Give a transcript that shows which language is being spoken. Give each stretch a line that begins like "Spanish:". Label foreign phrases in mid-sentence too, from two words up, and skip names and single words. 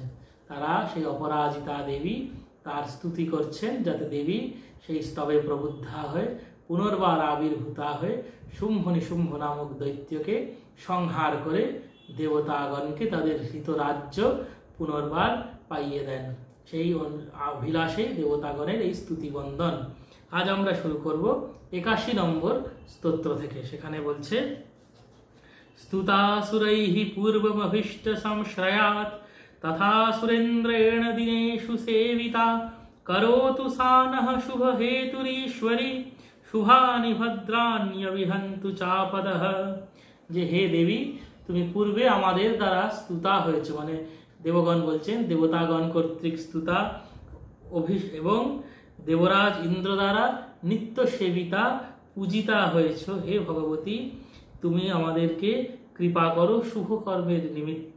Bangla: তারা সেই অপরাজিতা দেবী তার স্তুতি করছেন, যাতে দেবী সেই স্তবে প্রবুদ্ধা হয়ে পুনর্বার আবির্ভূতা হয়ে শুম্ভ নিশুম্ভ নামক দৈত্যকে সংহার করে দেবতাগণকে তাদের হৃত রাজ্য পুনর্বার পাইয়ে দেন। সেই অভিলাষে দেবতাগণের এই স্তুতি বন্দন আজ আমরা শুরু করব ৮১ নম্বর স্তোত্র থেকে। সেখানে বলছে,
Sanskrit: स्तुतासुरैः पूर्वमभीष्ट संश्रयात् तथा सुरेन्द्रेण दिनेषु सेविता करोतु सा नः शुभहेतुरीश्वरी शुभानि भद्राण्यविहन्तु चापदः।
Bangla: যে হে দেবী, তুমি পূর্বে আমাদের দ্বারা স্তুতা হয়েছে, মানে দেবগণ বলছেন দেবতাগণ কর্তৃক স্তুতা এবং দেবরাজ ইন্দ্র দ্বারা নিত্য সেবিতা পূজিতা হয়েছ। হে ভগবতী, তুমি আমাদেরকে কৃপা করো শুভ কর্মের নিমিত্ত।